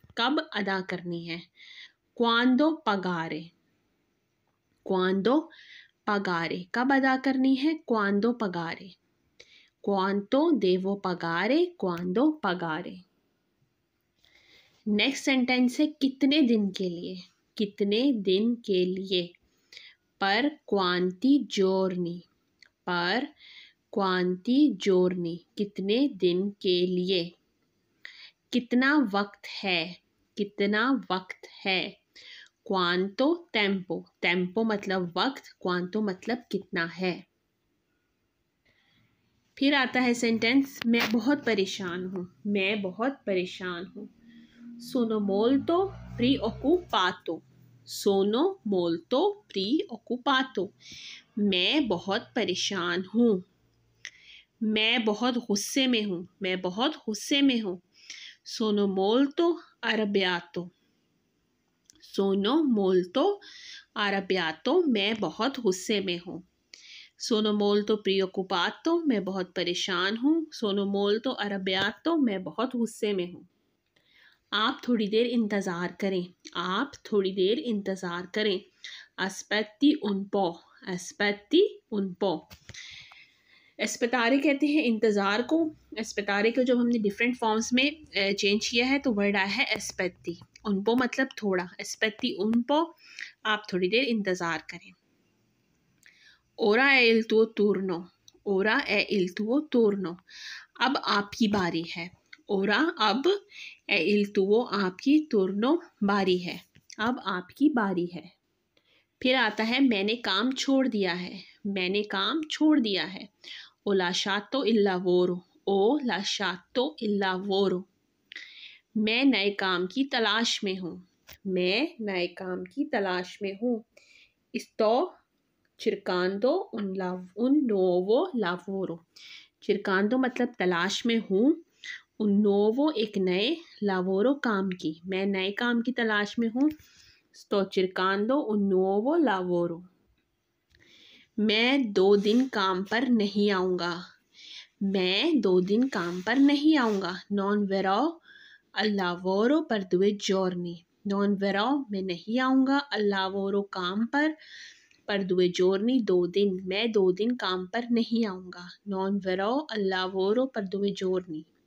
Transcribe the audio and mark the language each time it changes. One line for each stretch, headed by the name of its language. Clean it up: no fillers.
Hindi: कब अदा करनी है।
Italian: quando pagare। quando pagare
Hindi: कब अदा करनी है।
Italian: quando pagare। quanto devo pagare quando pagare।
Hindi: Next sentence है कितने दिन के लिए। कितने दिन के लिए।
Italian: पर quanti giorni।
Hindi: पर
Italian: quanti giorni
Hindi: कितने दिन के लिए। कितना वक्त है। कितना वक्त है।
Italian: quanto tempo।
Hindi: tempo मतलब वक्त, quanto मतलब कितना है। फिर आता है सेंटेंस मैं बहुत परेशान हूँ। मैं बहुत परेशान हूँ।
Italian: sono molto preoccupato। sono molto preoccupato
Hindi: मैं बहुत परेशान हूँ। मैं बहुत गुस्से में हूँ। मैं बहुत गुस्से में हूँ।
Italian: sono molto arrabbiato। sono molto arrabbiato
Hindi: मैं बहुत गुस्से में हूँ।
Italian: sono molto preoccupato
Hindi: मैं बहुत परेशान हूँ।
Italian: sono molto arrabbiato
Hindi: मैं बहुत गुस्से में हूँ। आप थोड़ी देर इंतज़ार करें। आप थोड़ी देर इंतज़ार करें।
Italian: aspetti un po। aspetti un po।
Hindi: एस्पेतारे कहते हैं इंतज़ार को। एस्पेतारे को जब हमने डिफरेंट फॉर्म्स में चेंज किया है तो वर्ड आया है एस्पेत्ती। उन पो मतलब थोड़ा। एस्पेत्ती उन पो आप थोड़ी देर इंतज़ार करें।
Italian: ora è il tuo turno। ora è il tuo turno
Hindi: अब आपकी बारी है।
Italian: ओरा
Hindi: अब
Italian: è il tuo
Hindi: आपकी,
Italian: turno
Hindi: बारी है। अब आपकी बारी है। फिर आता है मैंने काम छोड़ दिया है। मैंने काम छोड़ दिया है।
Italian: ho lasciato il lavoro। ओ लाशातो il lavoro।
Hindi: मैं नए काम की तलाश में हूँ। मैं नए काम की तलाश में हूँ।
Italian: sto cercando un nuovo lavoro।
Hindi: cercando मतलब तलाश में हूँ।
Italian: un nuovo
Hindi: एक नए, lavoro काम की, मैं नए काम की तलाश में हूँ।
Italian: sto cercando un nuovo lavoro।
Hindi: मैं 2 दिन काम पर नहीं आऊँगा। मैं 2 दिन काम पर नहीं आऊँगा।
Italian: non verrò al lavoro per 2 giorni। non verrò
Hindi: मैं नहीं आऊँगा,
Italian: al lavoro
Hindi: काम पर
Italian: 2 giorni
Hindi: 2 दिन, मैं 2 दिन काम पर नहीं आऊँगा।
Italian: non verrò al lavoro per 2 giorni।